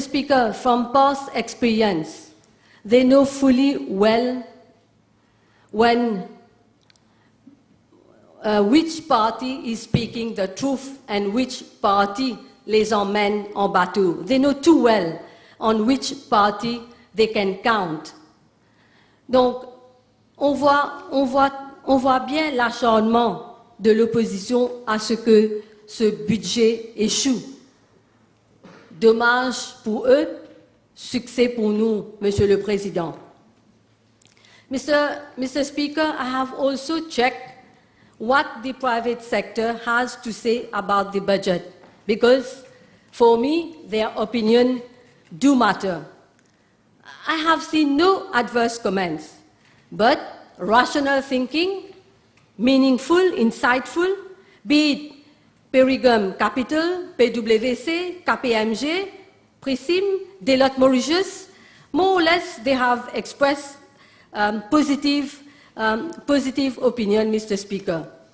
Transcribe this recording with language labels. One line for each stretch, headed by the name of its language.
English: Speaker, from past experience, they know fully well when which party is speaking the truth and which party
French: les emmène en bateau.
English: They know too well on which party they can count.
French: Donc, on voit bien l'acharnement de l'opposition à ce que ce budget échoue. Dommage pour eux, succès pour nous, Monsieur le Président.
English: Mr. Speaker, I have also checked what the private sector has to say about the budget, because for me, their opinion do matter. I have seen no adverse comments, but rational thinking, meaningful, insightful, be it Perigum Capital, PwC, KPMG, Prism, Deloitte Mauritius, more or less they have expressed positive opinion, Mr. Speaker.